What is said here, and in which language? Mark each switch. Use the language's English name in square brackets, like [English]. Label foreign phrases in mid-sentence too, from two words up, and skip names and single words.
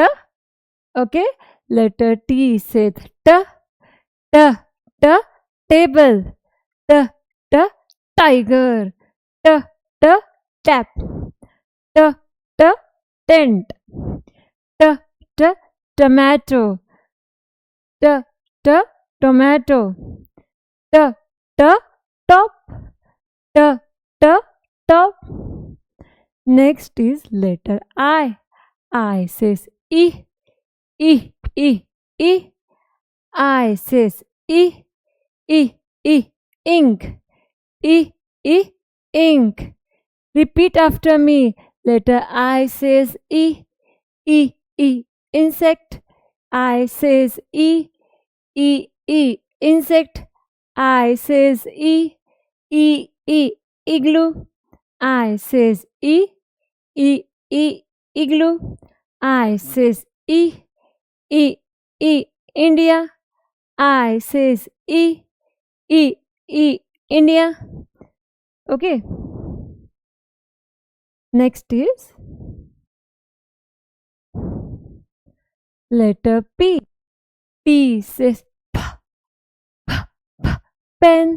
[English] Okay, letter T says T, T, T, table, T, T, tiger, T, T, tap, T, T, tent, T, T, tomato, T, T, tomato, T, T, top, T, T, top. Next is letter I. I says E, E, E, E. I says E, E, E, ink, E, E, ink. Repeat after me. Letter I says E, E, E, insect. I says E, E, E, insect. I says E, E, E, igloo. I says E, E, E, igloo. I says E, E, E, India. I says E, E, E, India. Okay. Next is letter P. P says P, P, P, pen.